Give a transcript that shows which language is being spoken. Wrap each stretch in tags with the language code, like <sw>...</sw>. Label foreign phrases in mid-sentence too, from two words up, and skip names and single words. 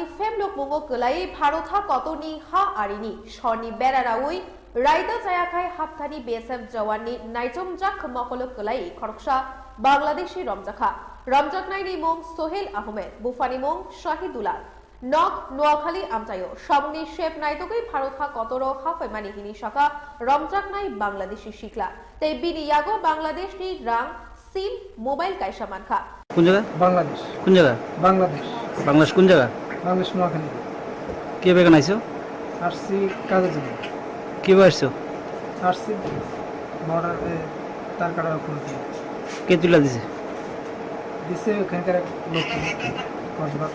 <trp>Femlo Pungo Kalai Bharotha Kotoni Ha Arini Shorni Beraraui Raida Jayakai Haptani BSF Jawani Naijomjak Mokolok Kalai Khoroksa Bangladeshi Ramjakha Ramjaknaini Mong Sohel Ahmed Bufani Mong Shahidullah Nok Noakhali Amtayo Shamuni Shep Naitugui Bharotha Kotoro Hafaimani Hini Shaka Ramjaknai Bangladeshi Shikla Te Bini Yago Bangladesh ni Rang Sim Mobile Kaisha Mankha</trp> <bn>কোন জায়গা বাংলাদেশ কোন জায়গা বাংলাদেশ বাংলাদেশ কোন জায়গা বাংলাদেশ নোয়াখালী কে বেগান আইছো আসছি কাজের জন্য কি আসছো আসছি বর্ডার তার কাটার উপরে দিয়ে কে তুলে দিছে দিছে ওখানকার এক লোক কতবার</bn>